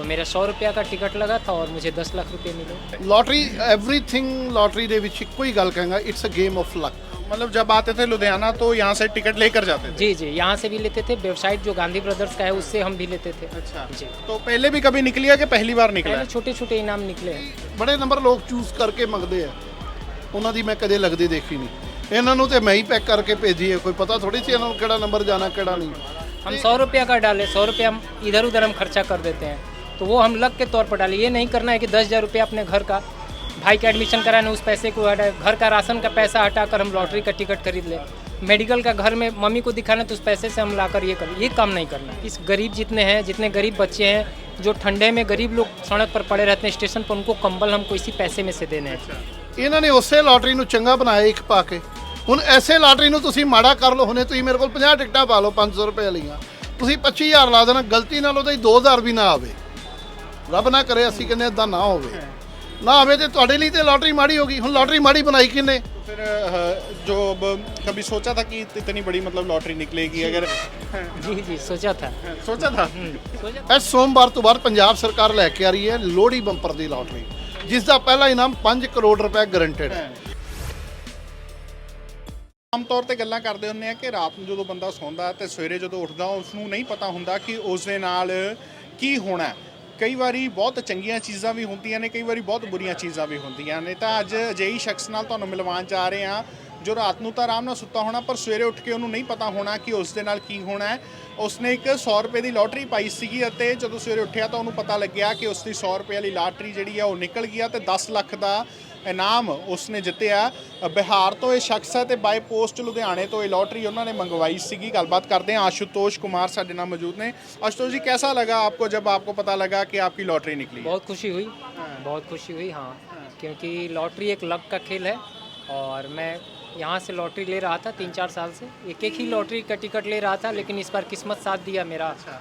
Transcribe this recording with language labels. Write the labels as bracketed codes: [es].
[hi] तो मेरा 100 रुपया का टिकट लगा था और मुझे 10 लाख रुपए मिले। [en] lottery everything lottery [pa] ਦੇ ਵਿੱਚ ਇੱਕੋ ਹੀ ਗੱਲ ਕਹਾਂਗਾ [en] It's a game of luck. [hi] मतलब जब आते थे लुधियाना तो यहाँ से टिकट लेकर जाते थे। जी जी, यहाँ से भी लेते थे, वेबसाइट जो गांधी ब्रदर्स का है उससे हम भी लेते थे। अच्छा जी, तो पहले भी कभी निकली है कि पहली बार निकला पहले है? छोटे छोटे इनाम निकले हैं। [pa] ਬੜੇ ਨੰਬਰ ਲੋਕ ਚੂਜ਼ ਕਰਕੇ ਮੰਗਦੇ ਆ, ਉਹਨਾਂ ਦੀ ਮੈਂ ਕਦੇ ਲੱਗਦੀ ਦੇਖੀ ਨਹੀਂ। ਇਹਨਾਂ ਨੂੰ ਤੇ ਮੈਂ ਹੀ ਪੈਕ ਕਰਕੇ ਭੇਜੀ ਹੈ, ਕੋਈ ਪਤਾ ਥੋੜੀ ਸੀ ਇਹਨਾਂ ਨੂੰ ਕਿਹੜਾ ਨੰਬਰ ਜਾਣਾ ਕਿਹੜਾ नहीं। [hi] हम 100 रुपया का डाले, 100 रुपया हम इधर उधर हम खर्चा कर देते हैं, तो वो हम लक के तौर पर डाले। ये नहीं करना है कि 10,000 रुपया अपने घर का भाई का एडमिशन कराने उस पैसे को हटाए, घर का राशन का पैसा हटाकर हम लॉटरी का टिकट खरीद ले, मेडिकल का घर में मम्मी को दिखाना तो उस पैसे से हम लाकर ये कर, ये काम नहीं करना। इस गरीब जितने हैं, जितने गरीब बच्चे हैं जो ठंडे में गरीब लोग सड़क पर पड़े रहते हैं स्टेशन पर, उनको कंबल हमको इसी पैसे में से देने हैं। [pa] ਇਹਨਾਂ ਨੇ ਉਸੇ ਲਾਟਰੀ ਨੂੰ ਚੰਗਾ ਬਣਾਇਆ ਇੱਕ ਪਾ ਕੇ। ਹੁਣ ਐਸੇ ਲਾਟਰੀ ਨੂੰ ਤੁਸੀਂ ਮਾੜਾ ਕਰ ਲਓ। ਹੁਣੇ ਤੁਸੀਂ ਮੇਰੇ ਕੋਲ 50 ਟਿਕਟਾਂ ਪਾ ਲਓ 500 ਰੁਪਏ ਵਾਲੀਆਂ, ਤੁਸੀਂ 25,000 ਲਾ ਦੇਣਾ, ਗਲਤੀ ਨਾਲ ਉਹਦਾ 2,000 ਵੀ ਨਾ ਆਵੇ। ਰੱਬ ਨਾ ਕਰੇ, ਅਸੀਂ ਕਹਿੰਦੇ ਇਦਾਂ ਨਾ ਹੋਵੇ। ਨਾ ਆਵੇ ਤੇ ਤੁਹਾਡੇ ਲਈ ਤੇ ਲਾਟਰੀ ਮਾੜੀ ਹੋ ਗਈ। ਹੁਣ ਲਾਟਰੀ ਮਾੜੀ ਬਣਾਈ ਕਿੰਨੇ? [hi] तो फिर जो अब कभी सोचा था कि इतनी बड़ी मतलब लॉटरी निकलेगी अगर? जी जी, सोचा था। सोचा था। सोचा [pa] ਇਸ ਸੋਮਵਾਰ ਤੋਂ ਬਾਅਦ ਪੰਜਾਬ ਸਰਕਾਰ ਲੈ ਕੇ ਆ ਰਹੀ ਹੈ ਲੋਹੜੀ ਬੰਪਰ ਦੀ ਲਾਟਰੀ, ਜਿਸ ਦਾ ਪਹਿਲਾ ਇਨਾਮ 5 ਕਰੋੜ ਰੁਪਏ ਗਰੰਟਡ ਹੈ। ਆਮ ਤੌਰ ਤੇ ਗੱਲਾਂ ਕਰਦੇ ਹੁੰਦੇ ਆ ਕਿ ਰਾਤ ਨੂੰ ਜਦੋਂ ਬੰਦਾ ਸੌਂਦਾ ਤੇ ਸਵੇਰੇ ਜਦੋਂ ਉੱਠਦਾ ਉਸ ਨੂੰ ਨਹੀਂ ਪਤਾ ਹੁੰਦਾ ਕਿ ਉਸ ਦੇ ਨਾਲ ਕੀ ਹੋਣਾ ਹੈ। ਕਈ ਵਾਰੀ ਬਹੁਤ ਚੰਗੀਆਂ ਚੀਜ਼ਾਂ ਵੀ ਹੁੰਦੀਆਂ ਨੇ, ਕਈ ਵਾਰੀ ਬਹੁਤ ਬੁਰੀਆਂ ਚੀਜ਼ਾਂ ਵੀ ਹੁੰਦੀਆਂ ਨੇ। ਤਾਂ ਅੱਜ ਅਜਿਹੀ ਸ਼ਖਸ ਨਾਲ ਤੁਹਾਨੂੰ ਮਿਲਵਾਉਣ ਜਾ ਰਹੇ ਹਾਂ ਜੋ ਰਾਤ ਨੂੰ ਤਾਂ ਆਰਾਮ ਨਾਲ ਸੁੱਤਾ ਹੋਣਾ, ਪਰ ਸਵੇਰੇ ਉੱਠ ਕੇ ਉਹਨੂੰ ਨਹੀਂ ਪਤਾ ਹੋਣਾ ਕਿ ਉਸ ਦੇ ਨਾਲ ਕੀ ਹੋਣਾ ਹੈ। ਉਸਨੇ ਇੱਕ 100 ਰੁਪਏ ਦੀ ਲੋਟਰੀ ਪਾਈ ਸੀਗੀ ਅਤੇ ਜਦੋਂ ਸਵੇਰੇ ਉੱਠਿਆ ਤਾਂ ਉਹਨੂੰ ਪਤਾ ਲੱਗਿਆ ਕਿ ਉਸ ਦੀ 100 ਰੁਪਏ ਵਾਲੀ ਲਾਟਰੀ ਜਿਹੜੀ ਆ ਉਹ ਨਿਕਲ ਗਈ ਆ ਤੇ 10 ਲੱਖ ਦਾ ਇਨਾਮ ਉਸਨੇ ਜਿੱਤਿਆ। ਬਿਹਾਰ ਤੋਂ ਇਹ ਸ਼ਖਸ ਹੈ ਤੇ ਬਾਈ ਪੋਸਟ ਲੁਧਿਆਣੇ ਤੋਂ ਇਹ ਲੋਟਰੀ ਉਹਨਾਂ ਨੇ ਮੰਗਵਾਈ ਸੀਗੀ। ਗੱਲਬਾਤ ਕਰਦੇ [hi] हैं आशुतोष कुमार [pa] ਸਾਡੇ ਨਾਲ [hi] मौजूद ने। आशुतोष जी, कैसा लगा आपको जब आपको पता लगा कि आपकी लॉटरी निकली? बहुत खुशी हुई, बहुत खुशी हुई। हाँ, क्योंकि लॉटरी एक लक का खेल है और मैं यहाँ से लॉटरी ले रहा था 3-4 साल से, एक ही लॉटरी का टिकट ले रहा था, लेकिन इस बार किस्मत साथ दिया मेरा।